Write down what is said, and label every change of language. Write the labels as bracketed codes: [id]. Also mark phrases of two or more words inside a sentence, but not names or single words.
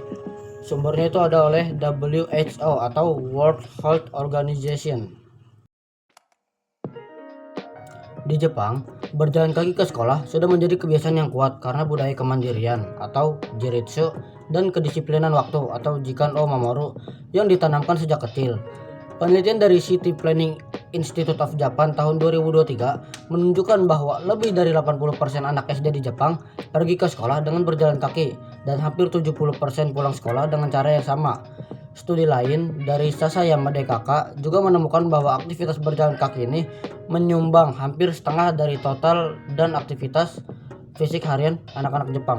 [id] Sumbernya itu ada oleh WHO atau [en] World Health Organization. [id] Di Jepang, berjalan kaki ke sekolah sudah menjadi kebiasaan yang kuat karena budaya kemandirian atau jiritsu dan kedisiplinan waktu atau [ja] 時間を守る [id] yang ditanamkan sejak kecil. Penelitian dari City Planning Institute of Japan tahun 2023 menunjukkan bahwa lebih dari 80% anak SD di Jepang pergi ke sekolah dengan berjalan kaki dan hampir 70% pulang sekolah dengan cara yang sama. Studi lain dari Sasayama DKK juga menemukan bahwa aktivitas berjalan kaki ini menyumbang hampir setengah dari total dan aktivitas fisik harian anak-anak Jepang.